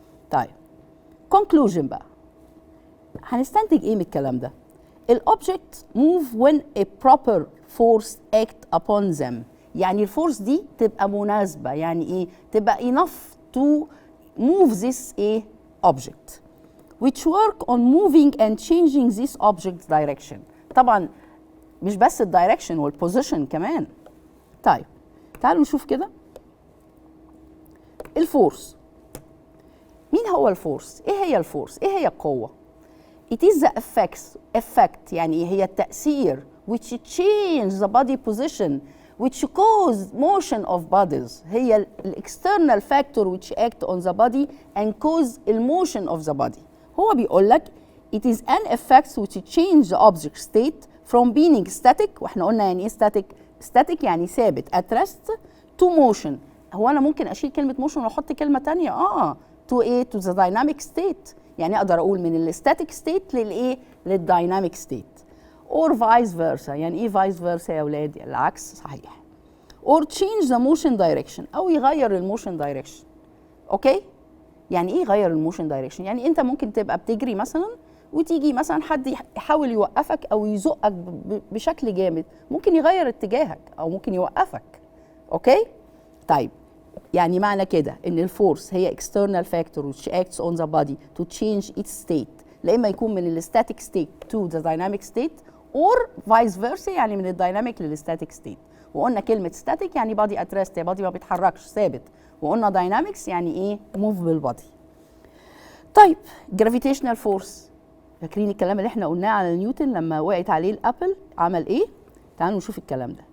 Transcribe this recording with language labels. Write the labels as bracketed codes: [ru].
[en] طيب conclusion بقى، [ar] هنستنتج ايه من الكلام ده؟ [en] الاوبجكت move when a proper force act upon them. [ar] يعني الفورس دي تبقى مناسبة، [en] يعني ايه؟ تبقى enough to move this ايه؟ object which work on moving and changing this object's direction. [ar] طبعا مش بس الدايركشن والبوزيشن كمان. طيب تعالوا نشوف كده الفورس. مين هو الفورس؟ ايه هي الفورس؟ ايه هي القوة؟ [en] it is the effect يعني هي التأثير which change the body position which cause motion of bodies. هي external factor which act on the body and cause the motion of the body. [ar] هو بيقول لك [en] it is an effect which change the object state from being static. [ar] واحنا قلنا يعني ايه static؟ static يعني ثابت [en] at rest to motion. [ar] هو انا ممكن اشيل كلمة motion واحط كلمة تانية to ايه؟ [en] to the dynamic state. [ar] يعني اقدر اقول من الستاتيك ستيت للايه؟ للدايناميك ستيت. [en] or vice versa. [ar] يعني ايه vice versa يا اولاد؟ العكس صحيح. [en] or change the motion direction [ar] او يغير الموشن دايركشن. اوكي؟ يعني ايه يغير الموشن دايركشن؟ يعني انت ممكن تبقى بتجري مثلا وتيجي مثلا حد يحاول يوقفك او يزقك بشكل جامد، ممكن يغير اتجاهك او ممكن يوقفك. اوكي؟ طيب يعني معنى كده ان الفورس هي [en] external factor which acts on the body to change its state. [ar] لا اما يكون من الستاتيك state [en] to the dynamic state or vice versa، [ar] يعني من الدايناميك للستاتيك state. وقلنا كلمة static يعني body at rest، يا body ما بيتحركش ثابت. وقلنا dynamics يعني ايه؟ move بالبادي. طيب gravitational force، فاكرين الكلام اللي احنا قلناه على نيوتن لما وقعت عليه الابل عمل ايه؟ تعالوا نشوف الكلام ده.